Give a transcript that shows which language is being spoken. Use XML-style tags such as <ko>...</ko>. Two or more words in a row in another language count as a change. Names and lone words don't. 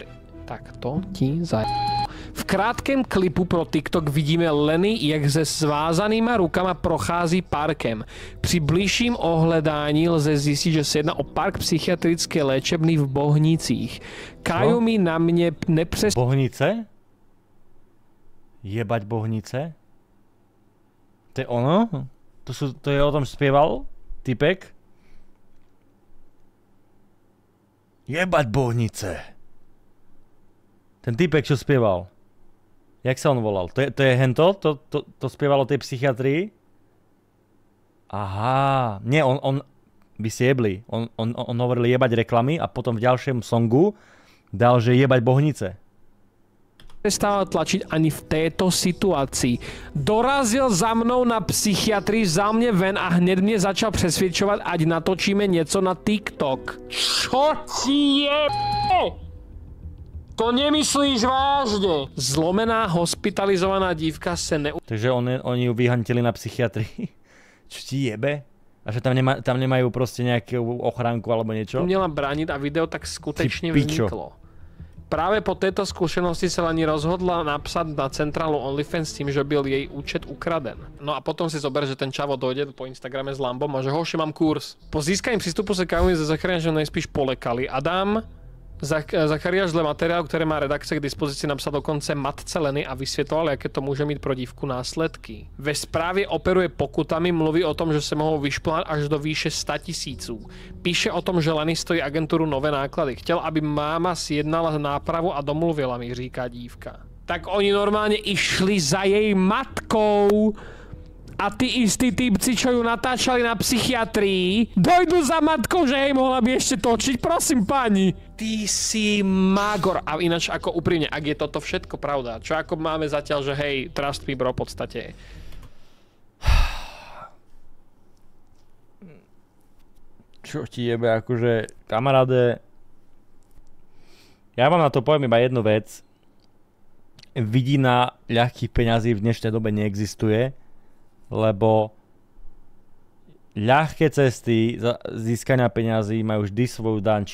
<cs>Tak to ti V krátkém klipu pro TikTok vidíme Lenny, jak se svázanýma rukama prochází parkem. Při bližším ohledání lze zjistit, že se jedná o park psychiatrické léčebny v Bohnicích. Xiaomi na mě nepřes...</cs> <sk>Bohnice? Jebať Bohnice? To je ono? To je o tom spieval typek? Jebať Bohnice. Ten typek, čo spieval. Jak sa on volal? To je hento? To spievalo tej psychiatrii? Aha. Nie, vy ste jebli. On hovoril jebať reklamy a potom v ďalším songu dal, že jebať Bohnice.</sk> <cs>Prestáva tlačiť ani v této situaci. Dorazil za mnou na psychiatrii, vzal mě ven a hned mě začal přesvědčovat, ať natočíme něco na TikTok.</cs> <sk>Čo ti je? To nemyslíš vážne?</sk> <cs>Zlomená, hospitalizovaná dívka se</cs> <sk>Takže oni ju vyhantili na psychiatrii. Čo ti jebe? A že tam nemajú proste nejakú ochránku alebo niečo?</sk> <cs>Uměla bránit a video tak skutečně</cs> <sk>pičo.</sk> <cs>vzniklo. Právě po této zkušenosti se Lani rozhodla napsat na centrálu OnlyFans s tím, že byl její účet ukraden.</cs> <sk>No a potom si zober, že ten čavo dojde po Instagrame s Lambom a že hoši, mám kurz.</sk> <cs>Po získaní přístupu se Kamil ze Zachariášem nejspíš polekali. Adam Zachariáš dle materiálu, které má redakce k dispozici, napsal dokonce matce Leny a vysvětloval, jaké to může mít pro dívku následky. Ve zprávě operuje pokutami, mluví o tom, že se mohou vyšplhat až do výše 100 000. Píše o tom, že Leny stojí agenturu nové náklady. Chtěl, aby máma sjednala nápravu a domluvila mi, říká dívka.</cs> <sk>Tak oni normálně išli za jej matkou. A ty istí týpci, čo ju natáčali na psychiatrii, dojdu za matkou, že jej mohla by ešte točiť, prosím pani. Ty si magor. A ináč ako úprimne, ak je toto všetko pravda, čo ako máme zatiaľ, že hej,</sk> <en>trust me bro,</en> <sk>v podstate. Čo ti jebe, akože, kamaráde, ja vám na to poviem iba jednu vec. Vidina ľahkých peňazí v dnešnej dobe neexistuje, lebo ľahké cesty získania peňazí majú vždy svoju daň.</sk>